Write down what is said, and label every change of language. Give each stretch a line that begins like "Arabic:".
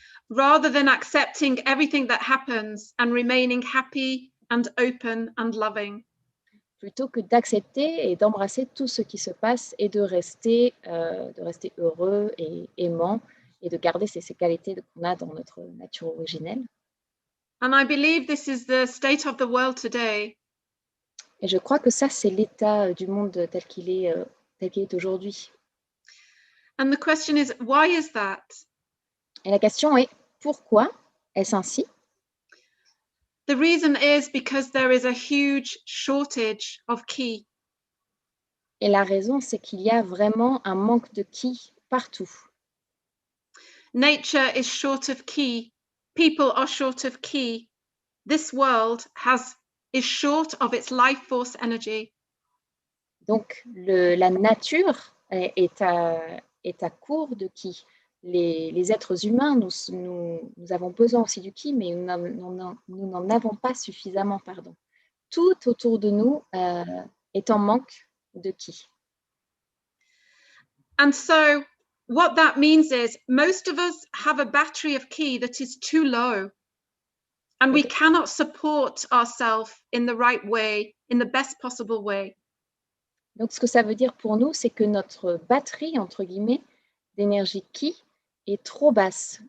English: Rather than accepting everything that happens and remaining happy and open and loving.
French: Plutôt que d'accepter et d'embrasser tout ce qui se passe et de rester heureux et aimant et de garder ces qualités qu'on a dans notre nature originelle.
English: And I believe this is the state of the world today.
French: Et je crois que ça, c'est l'état du monde tel qu'il est aujourd'hui.
English: And the question is, why is that?
French: Et la question est, pourquoi est-ce ainsi?
English: The reason is because there is a huge shortage of key.
French: Et la raison, c'est qu'il y a vraiment un manque de qui partout.
English: Nature is short of key. people are short of ki. This world is short of its life force energy.
French: Donc, la nature est à court de ki. Les êtres humains, nous avons besoin aussi du ki, mais nous n'en avons pas suffisamment, pardon. Tout autour de nous est en manque de ki.
English: And so what that means is most of us have a battery of ki that is too low, and we cannot support ourselves in the right way, in the best possible way.
French: Donc, ce que ça veut dire pour nous, c'est que notre batterie, entre guillemets, d'énergie ki est trop basse.